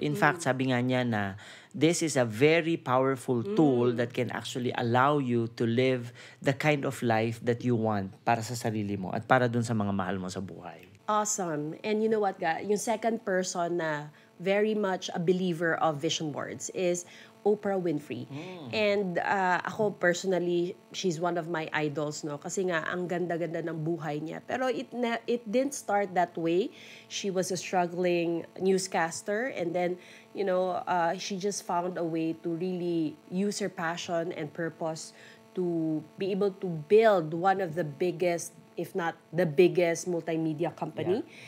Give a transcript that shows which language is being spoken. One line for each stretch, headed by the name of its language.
English: In fact,
Filipino: sabi nga niya na
English: this is a very powerful tool that can actually allow you to live the kind of life that you want
Filipino: para sa sarili mo at para dun sa mga mahal mo sa buhay.
English: Awesome. And you know what, ga? Yung second person na very much a believer of vision boards is Oprah Winfrey. And ako personally, she's one of my idols, no?
Filipino: Kasi nga, ang ganda-ganda ng buhay niya.
English: Pero it didn't start that way. She was a struggling newscaster, and then, she just found a way to really use her passion and purpose to be able to build one of the biggest, if not the biggest, multimedia company.